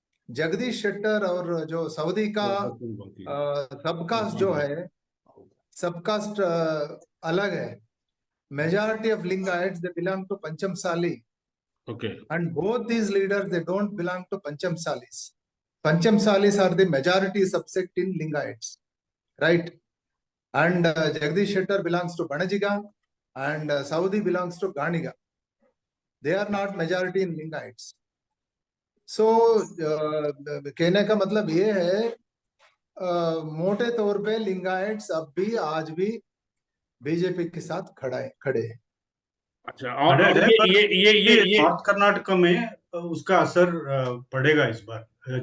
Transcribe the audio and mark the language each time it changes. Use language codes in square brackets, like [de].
[hi] जगदीश शेट्टर और जो सऊदी का सबकास्ट जो है, सबकास्ट अलग है. [en] Majority of Lingaites, they belong to Panchamsali. Okay. And both these leaders, they don't belong to Panchamsalis. Panchamsalis are the majority subsect in Lingaites, right? And Jagdish Shettar belongs to Banajiga, and Saudi belongs to Ganiga. They are not majority in Lingaites. [hi] So कहने का मतलब ये है, मोटे तौर पे लिंगाइट्स अब भी आज भी बीजेपी के साथ खड़े हैं. अच्छा, और ये नॉर्थ कर्नाटक में उसका असर पड़ेगा इस बार.